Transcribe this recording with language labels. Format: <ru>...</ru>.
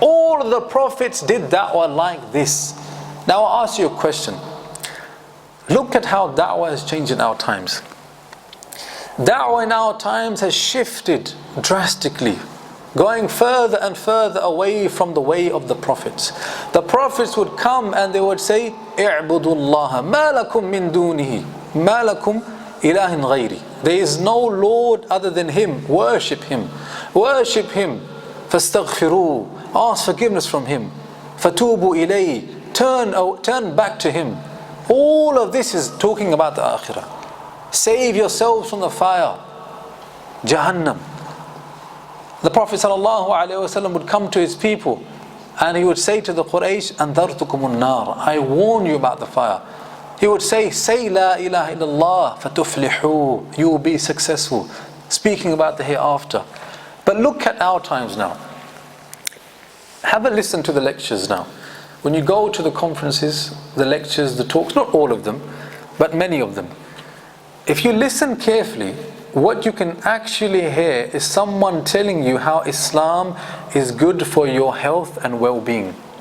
<en>All the prophets did da'wah like this. Now I'll ask you a question. Look at how da'wah has changed in our times. Da'wah in our times has shifted drastically, going further and further away from the way of the prophets. The prophets would come and they would say,</en> <ar>اعبدوا الله ما لكم من دونه ما لكم إله غيري.</ar> <en>There is no Lord other than Him. Worship Him. Worship Him.</en> <ar>فاستغفروه.</ar> <en>Ask forgiveness from Him.</en> <ar>فَتُوبُوا إِلَيْهِ.</ar> <en>Turn back to Him. All of this is talking about the akhirah. Save yourselves from the fire, Jahannam. The Prophet ﷺ would come to his people and he would say to the Quraysh,</en> <ar>أَنذَرْتُكُمُ النَّارِ.</ar> <en>I warn you about the fire. He would say</en> <ar>لَا إِلَهَ إِلَّا اللَّهِ فَتُفْلِحُوا.</ar> <en>You will be successful. Speaking about the hereafter. But look at our times now. Have a listen to the lectures now. When you go to the conferences, the lectures, the talks, not all of them, but many of them. If you listen carefully, what you can actually hear is someone telling you how Islam is good for your health and well-being.</en>